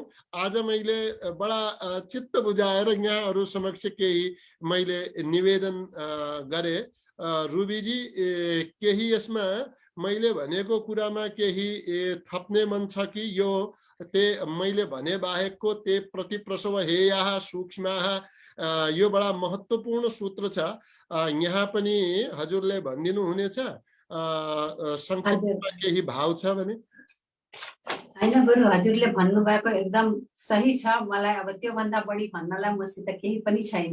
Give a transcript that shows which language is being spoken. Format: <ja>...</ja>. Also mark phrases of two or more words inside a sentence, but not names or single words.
<ne>आज मैले बडा चित्त बुझाएर यहाँहरू समक्ष केही मैले निवेदन गरे। रुबीजी केही यसमा मैले भनेको कुरामा केही थप्ने मन छ कि यो ते मैले भने बाहेकको</ne> <sa>ते प्रतिप्रसव हेयाः सूक्ष्माः,</sa> <ne>यो बडा महत्त्वपूर्ण सूत्र छ। यहाँ पनि हजुरले भनिदिनु हुनेछ, संक्षेपमा केही भाव छ भने? हैन गुरु, हजुरले भन्नुभएको एकदम सही छ। मलाई अब त्यो भन्दा बढी भन्नलाई मसित केही पनि छैन।</ne>